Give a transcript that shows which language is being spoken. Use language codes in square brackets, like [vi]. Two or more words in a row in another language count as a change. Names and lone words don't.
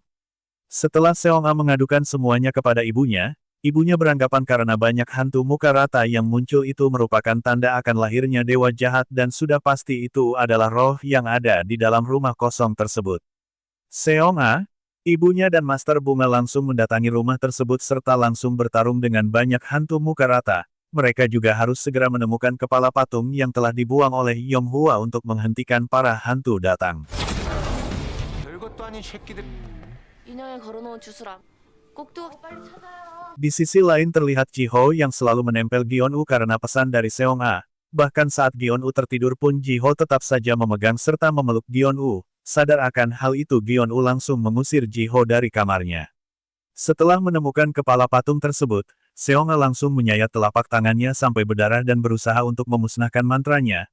[id] Setelah Seong-a mengadukan semuanya kepada ibunya beranggapan karena banyak hantu muka rata yang muncul itu merupakan tanda akan lahirnya dewa jahat dan sudah pasti itu adalah roh yang ada di dalam rumah kosong tersebut. Seong-a, ibunya dan Master Bunga langsung mendatangi rumah tersebut serta langsung bertarung dengan banyak hantu muka rata. Mereka juga harus segera menemukan kepala patung yang telah dibuang oleh Yonghua untuk menghentikan para hantu datang. [ko] 별것도 아닌 새끼들. 인형에 걸어놓은 주스랑 꼭두 빨리 찾아요. [id] Di sisi lain terlihat Ji-ho yang selalu menempel Gion-woo karena pesan dari Seong-a. Bahkan saat Gion-woo tertidur pun Ji-ho tetap saja memegang serta memeluk Gion-woo. Sadar akan hal itu Gion-woo langsung mengusir Ji-ho dari kamarnya. Setelah menemukan kepala patung tersebut, Seong-a langsung menyayat telapak tangannya sampai berdarah dan berusaha untuk memusnahkan mantranya.